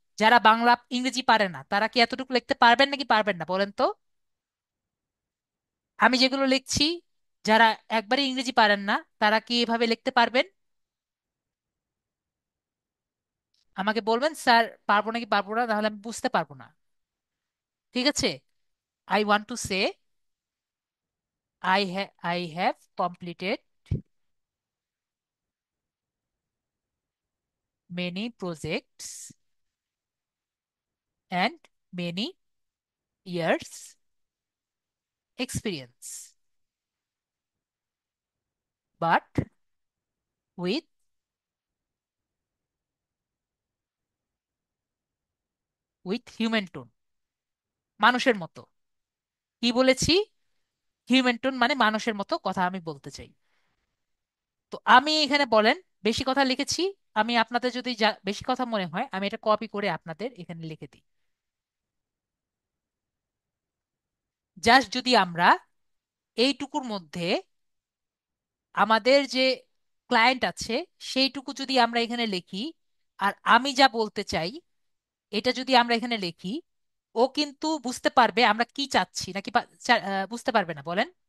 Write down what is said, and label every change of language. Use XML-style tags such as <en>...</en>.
<bn>যারা বাংলা ইংরেজি পারে না তারা কি এতটুকু লিখতে পারবেন নাকি পারবেন না বলেন তো? আমি যেগুলো লিখছি, যারা একবারে ইংরেজি পারেন না তারা কি এভাবে লিখতে পারবেন? আমাকে বলবেন স্যার পারবো নাকি পারবো না, তাহলে আমি বুঝতে পারবো না। ঠিক আছে?</bn> <en>I want to say I have completed many projects and many years experience, but with human tone,</en> <bn>মানুষের মতো। কি বলেছি? হিউম্যান টোন মানে মানুষের মতো কথা আমি বলতে চাই। তো আমি এখানে বলেন বেশি কথা লিখেছি। আমি আপনাদের যদি বেশি কথা মনে হয় আমি এটা কপি করে আপনাদের এখানে লিখে দিই। জাস্ট যদি আমরা এইটুকুর মধ্যে আমাদের যে ক্লায়েন্ট আছে সেইটুকু যদি আমরা এখানে লিখি, আর আমি যা বলতে চাই এটা যদি আমরা এখানে লিখি, ও কিন্তু বুঝতে পারবে আমরা কি চাচ্ছি নাকি বুঝতে পারবে না বলেন?</bn>